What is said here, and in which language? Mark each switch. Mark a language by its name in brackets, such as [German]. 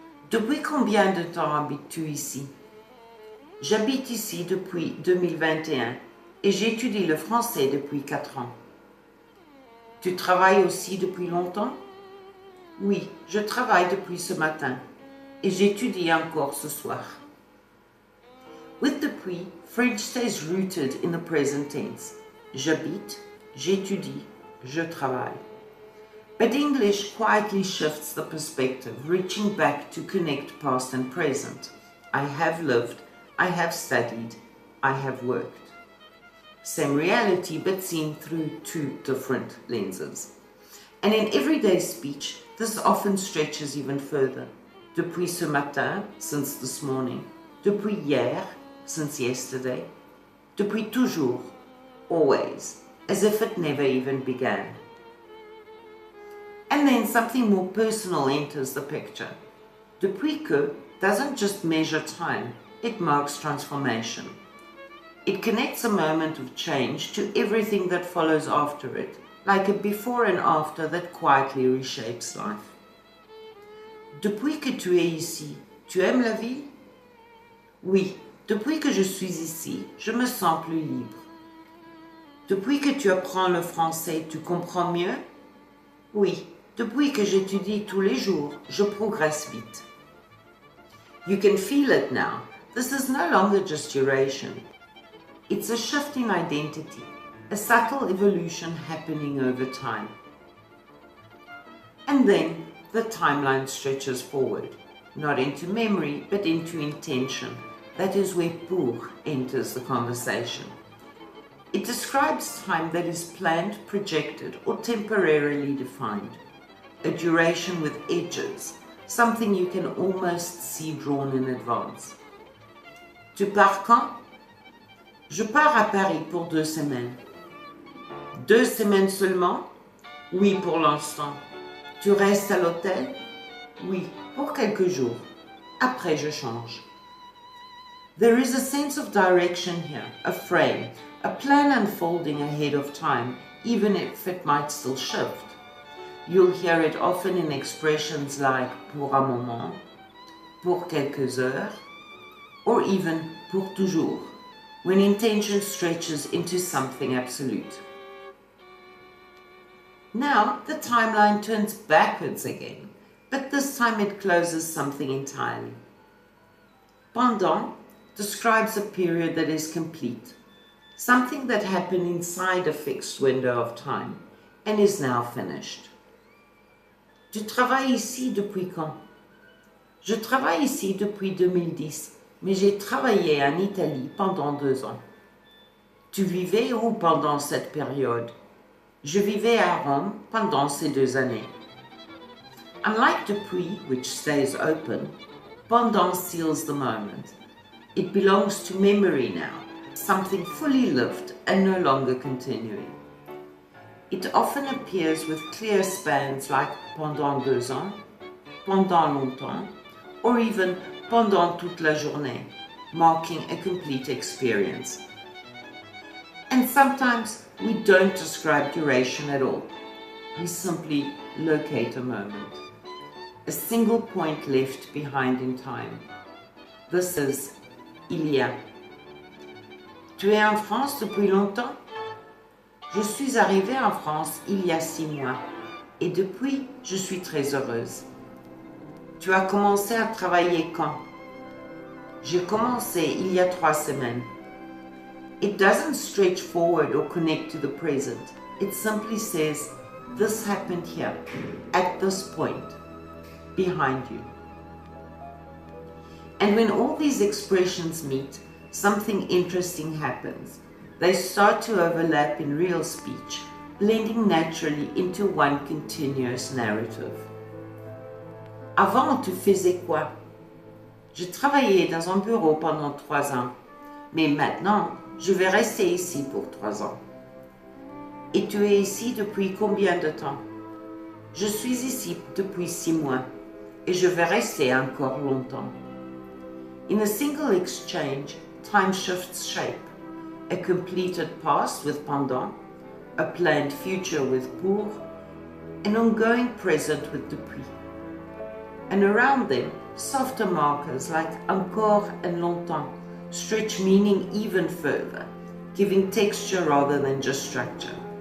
[French] Depuis combien de temps habites-tu ici? J'habite ici depuis 2021 et j'étudie le français depuis 4 ans. Tu travailles aussi depuis longtemps? Oui, je travaille depuis ce matin et j'étudie encore ce soir. [English] With Depuis, French stays rooted in the present tense. [French] J'habite, j'étudie, je travaille. [English] But English quietly shifts the perspective, reaching back to connect past and present. I have lived, I have studied, I have worked. Same reality, but seen through two different lenses. And in everyday speech, this often stretches even further. [French] Depuis ce matin, [English] since this morning. [French] Depuis hier, [English] since yesterday. [French] Depuis toujours, [English] always, as if it never even began. And then something more personal enters the picture. Depuis que doesn't just measure time, it marks transformation. It connects a moment of change to everything that follows after it, like a before and after that quietly reshapes life. [French] Depuis que tu es ici, tu aimes la ville? Oui, depuis que je suis ici, je me sens plus libre. Depuis que tu apprends le français, tu comprends mieux? Oui, depuis que j'étudie tous les jours, je progresse vite. [English] You can feel it now. This is no longer just duration. It's a shift in identity, a subtle evolution happening over time. And then the timeline stretches forward, not into memory, but into intention. That is where pour enters the conversation. It describes time that is planned, projected, or temporarily defined. A duration with edges, something you can almost see drawn in advance. [French] Tu pars quand? Je pars à Paris pour 2 semaines. 2 semaines seulement? Oui, pour l'instant. Tu restes à l'hôtel? Oui, pour quelques jours. Après, je change. [English] There is a sense of direction here, a frame, a plan unfolding ahead of time, even if it might still shift. You'll hear it often in expressions like [French] pour un moment, pour quelques heures, [English] or even [French] pour toujours, [English] when intention stretches into something absolute. Now the timeline turns backwards again, but this time it closes something entirely. Pendant describes a period that is complete, something that happened inside a fixed window of time and is now finished. [French] Tu travailles ici depuis quand? Je travaille ici depuis 2010, mais j'ai travaillé en Italie pendant 2 ans. Tu vivais où pendant cette période? Je vivais à Rome pendant ces 2 années. [English] Unlike Depuis, which stays open, Pendant seals the moment. It belongs to memory now, something fully lived and no longer continuing. It often appears with clear spans like [French] pendant 2 ans, pendant longtemps, [English] or even [French] pendant toute la journée, [English] marking a complete experience. And sometimes we don't describe duration at all. We simply locate a moment, a single point left behind in time. This is il y a. [French] Tu es en France depuis longtemps? Je suis arrivée en France il y a 6 mois et depuis, je suis très heureuse. Tu as commencé à travailler quand? J'ai commencé il y a 3 semaines. [English] It doesn't stretch forward or connect to the present. It simply says, this happened here, at this point, behind you. And when all these expressions meet, something interesting happens. They start to overlap in real speech, blending naturally into one continuous narrative. [French] Avant, tu faisais quoi? Je travaillais dans un bureau pendant 3 ans, mais maintenant, je vais rester ici pour 3 ans. Et tu es ici depuis combien de temps? Je suis ici depuis 6 mois et je vais rester encore longtemps. [English] In a single exchange, time shifts shape. A completed past with Pendant, a planned future with Pour, an ongoing present with Depuis. And around them, softer markers like encore and longtemps stretch meaning even further, giving texture rather than just structure.